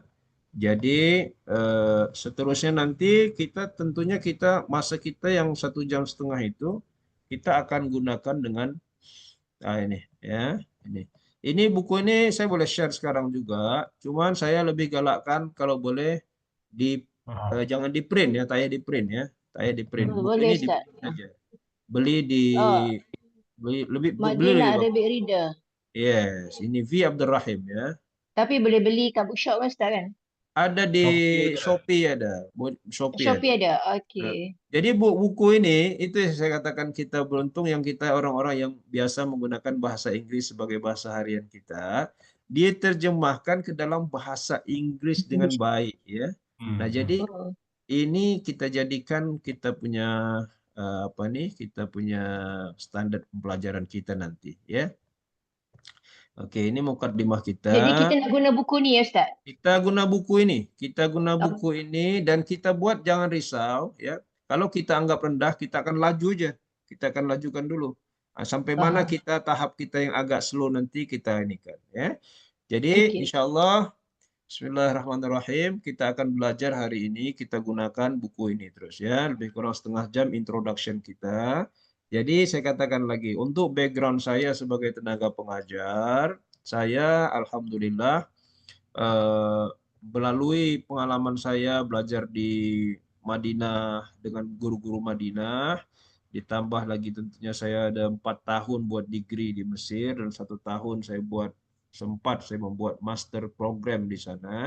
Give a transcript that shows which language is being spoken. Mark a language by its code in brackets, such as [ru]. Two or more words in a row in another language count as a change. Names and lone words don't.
[ms] Jadi seterusnya nanti kita tentunya masa kita yang 1,5 jam itu kita akan gunakan dengan ini ya ini. Ini buku ini saya boleh share sekarang juga. Cuman saya lebih galakkan kalau boleh di Oh, jangan di print ya, tak payah di print ya, tak payah di print. Buku Boleh ini di Ustaz. print aja. Beli di Oh, beli Makcik nak lebih bagus. Arabic reader. Yes, ini V Abdul Rahim ya. Tapi boleh beli kat bookshop kan Ustaz kan? Ada di Shopee ada. Shopee ada. Shopee ada. Shopee ada. Nah, Okey. [id] jadi buku ini itu yang saya katakan kita beruntung yang kita orang-orang yang biasa menggunakan bahasa Inggris sebagai bahasa harian kita, dia terjemahkan ke dalam bahasa Inggris dengan baik ya. [ms] Nah, jadi Oh, ini kita jadikan kita punya apa nih? Kita punya standar pembelajaran kita nanti ya. Oke, ini mukadimah kita. jadi kita nak guna buku ni ya Ustaz? Kita guna Oh, buku ini dan kita buat jangan risau ya. Kalau kita anggap rendah, kita akan laju aja. Kita akan lajukan dulu. Sampai mana faham. tahap kita yang agak slow nanti kita ini kan ya. Jadi Okey. insyaallah Bismillahirrahmanirrahim kita akan belajar hari ini kita gunakan buku ini terus ya. Lebih kurang 1/2 jam introduction kita. Jadi saya katakan lagi untuk background saya sebagai tenaga pengajar, saya alhamdulillah eh, melalui pengalaman saya belajar di Madinah dengan guru-guru Madinah, ditambah lagi tentunya saya ada 4 tahun buat degree di Mesir dan 1 tahun saya membuat [en] master program [ms] di sana.